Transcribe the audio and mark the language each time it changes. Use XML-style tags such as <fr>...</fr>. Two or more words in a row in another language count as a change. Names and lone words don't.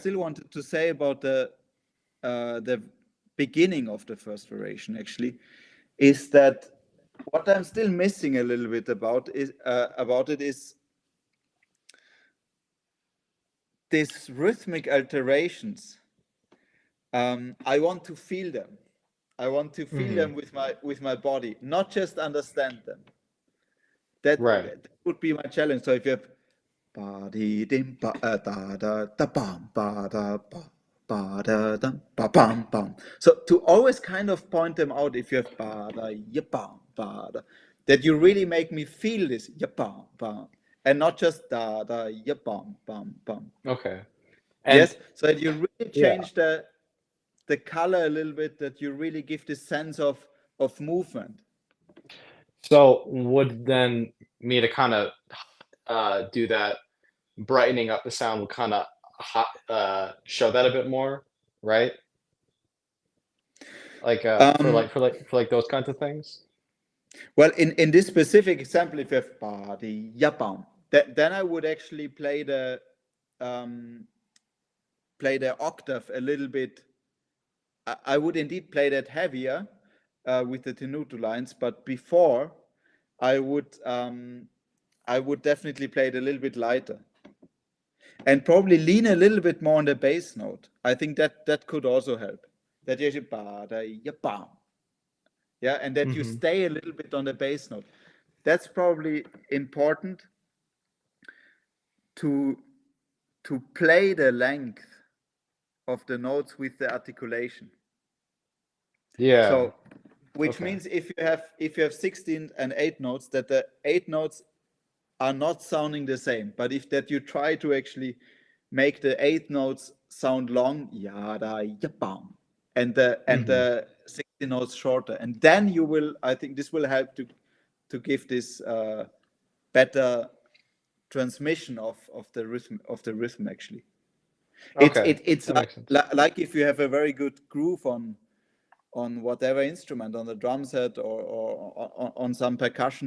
<en>still wanted to say about the beginning of the first variation actually is that what I'm still missing a little bit about it is these rhythmic alterations. I want to feel them. I want to feel them with my body, not just understand them. That would be my challenge. So if you have ba di dim ba da da da bam ba da ba ba da dum ba bam bam. So to always kind of point them out, if you have ba da ya bam ba da, that you really make me feel this ya bam bam, and not just da da ya bam bam bam. Okay. And Yes, so that you really yeah. change the color a little bit, that you really give this sense of movement. So would then me to kind of do that, brightening up the sound would kind of show that a bit more, right? Like for those kinds of things. Well, in this specific example, if you have ba di ya bam, then I would actually play the octave a little bit. I would indeed play that heavier with the tenuto lines, but before I would definitely play it a little bit lighter, and probably lean a little bit more on the bass note. I think that could also help. That you ba da ya bam, yeah, and that you stay a little bit on the bass note. That's probably important to play the length of the notes with the articulation. Yeah. So, which Okay. means if you have 16 and 8 notes, that the 8 notes are not sounding the same, but if that you try to actually make the 8 notes sound long, ya da ya bam, and the 16 notes shorter, and then you will. I think this will help to give this better transmission of the rhythm actually. Okay. It's That like, makes sense. like if you have a very good groove on whatever instrument, on the drum set or on some percussion.</en>